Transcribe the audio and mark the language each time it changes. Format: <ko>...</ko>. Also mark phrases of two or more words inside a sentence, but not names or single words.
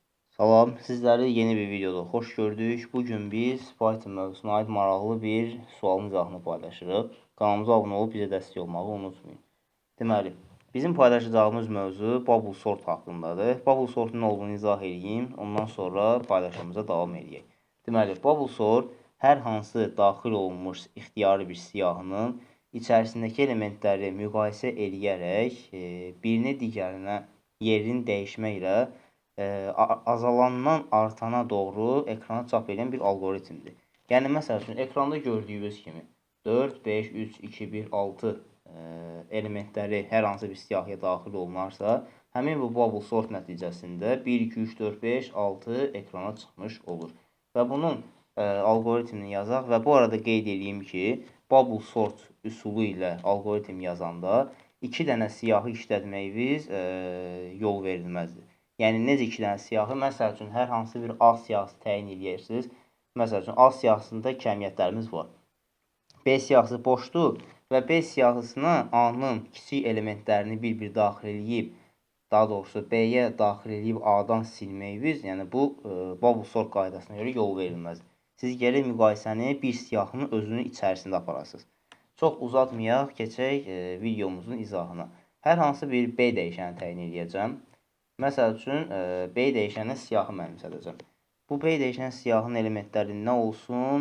<az>Salam, sizləri yeni bir videoda xoş gördük. Bugün biz Python mövzusuna aid maraqlı bir sualın izahını paylaşırıq. Kanalımıza abunə olub bizə dəstək olmağı unutmayın. Deməli, bizim paylaşacağımız mövzu</az> <en>bubble sort</en> <az>haqqındadır.</az> <en>Bubble sortun</en> <az>nə olduğunu izah edeyim, ondan sonra paylaşımımıza davam edək. Deməli,</az> <en>bubble sort</en> <az>hər hansı daxil olunmuş ixtiyari bir siyahının içərisindəki elementləri müqayisə edərək birini digərinə yerini dəyişməklə azalandan artana doğru ekrana çap edən bir algoritmdir. Yəni, məsəl üçün, ekranda gördüyünüz kimi 4, 5, 3, 2, 1, 6 elementləri hər hansı bir siyahıya daxil olunarsa, həmin bu</az> <en>bubble sort</en> <az>nəticəsində 1, 2, 3, 4, 5, 6 ekrana çıxmış olur. Və bunun algoritmini yazaq və bu arada qeyd edeyim ki,</az> <en>bubble sort</en> <az>üsulu ilə algoritm yazanda 2 dənə siyahı işlətməyiniz yol verilməzdir. Yəni, necə 2 dənə siyahı? Məsəl üçün, hər hansı bir A siyahısı təyin edirsiniz. Məsəl üçün, A siyahısında kəmiyyətlərimiz var. B siyahısı boşdur və B siyahısına A-nın kiçik elementlərini bir-bir daxil edib, daha doğrusu B-yə daxil edib A-dan silməyiniz, yəni bu</az> <en>bubble sort</en> <az>qaydasına görə yol verilməz. Siz gələk müqayisəni bir siyahının özünün içərisində aparasınız. Çox uzatmayaq, keçək videomuzun izahına. Hər hansı bir B dəyişəni təyin edəcəm. Məsəl üçün, B dəyişəninə siyahı mənimsədəcəm. Bu B dəyişən siyahının elementləri nə olsun?</az>